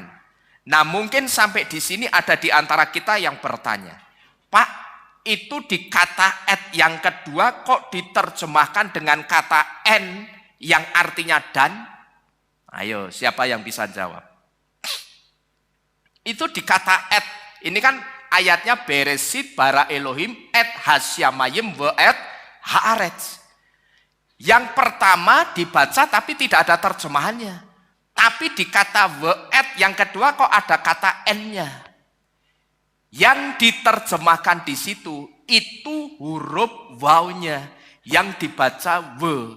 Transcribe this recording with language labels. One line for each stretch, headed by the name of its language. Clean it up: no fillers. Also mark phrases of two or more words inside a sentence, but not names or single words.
Indonesian: Nah mungkin sampai di sini ada di antara kita yang bertanya, Pak, itu di kata ed yang kedua kok diterjemahkan dengan kata en yang artinya dan? Ayo, siapa yang bisa jawab? Itu di kata ed, ini kan ayatnya
Hebrew: בראשית ברא אלהים את השמים ואת הארץ.
Indonesian: Yang pertama dibaca tapi tidak ada terjemahannya. Tapi di kata
Hebrew: ואת
Indonesian: yang kedua kok ada kata n-nya. Yang diterjemahkan di situ itu huruf wawnya yang dibaca we.